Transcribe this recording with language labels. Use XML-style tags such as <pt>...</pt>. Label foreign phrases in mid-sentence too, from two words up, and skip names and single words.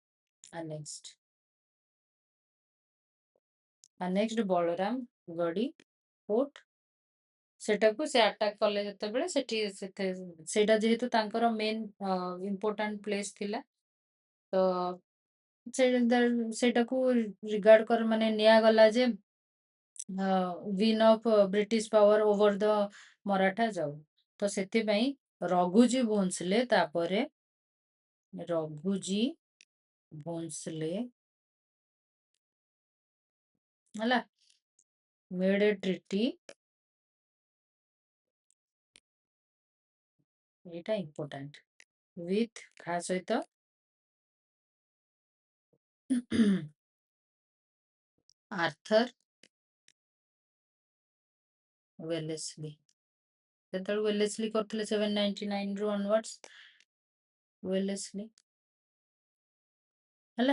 <or>ନେକ୍ସଟ ବଳରାମ ଗଡି ଫୋର୍ଟ, ସେଟାକୁ ସେ ଆଟାକ କଲେ ଯେତେବେଳେ ସେଇଟା ଯେହେତୁ ତାଙ୍କର</or> <en>main important place</en> <or>ଥିଲା, ତ ସେଇଟାକୁ ରିଗାର୍ଡ କର ମାନେ ନିଆଗଲା ଯେ</or> <en>win of British power over the Maratha</en> <or>ଯାଉ। ତ ସେଥିପାଇଁ ରଘୁଜୀ ଭୋଂସଲେ ତାପରେ ରଘୁଜୀ ଭୋଂସଲେ ହେଲା</or> <en>made a treaty,</en> <or>ଏଇଟା important, with କାହା ସହିତ ଆର୍ଥର ୱେଲେସ୍ଲି। ସେତେବେଳେ ୱେଲେସ୍ଲି କରିଥିଲେ 799 ରୁ ଅନୱାର୍ଡସ୍, ୱେଲେସ୍ଲି ହେଲା।</or>